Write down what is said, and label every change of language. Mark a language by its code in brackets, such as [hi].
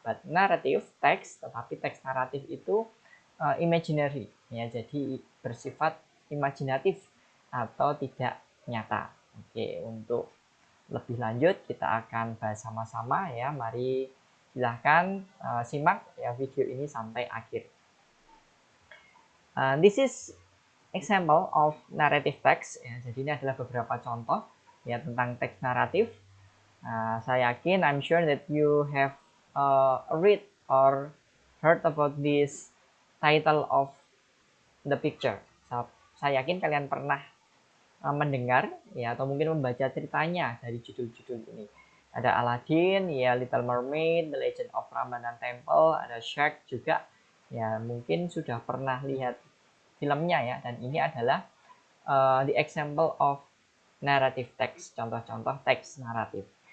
[en] But narrative text, [id] tetapi teks naratif itu imaginary ya, jadi bersifat imajinatif atau tidak nyata. Oke, untuk lebih lanjut kita akan bahas sama-sama ya. Mari silahkan simak ya video ini sampai akhir. [en] This is example of narrative text ya. [id] Jadi ini adalah beberapa contoh ya tentang teks naratif. Saya yakin, [en] I'm sure that you have read or heard about this title of the picture. [id] Saya yakin kalian pernah mendengar ya, atau mungkin membaca ceritanya dari judul-judul ini. Ada Aladdin, ya, Little Mermaid, The Legend of Ramadan Temple, ada Shrek juga. Ya, mungkin sudah pernah lihat filmnya ya, dan ini adalah [en] the example of narrative text, [id] contoh-contoh teks naratif.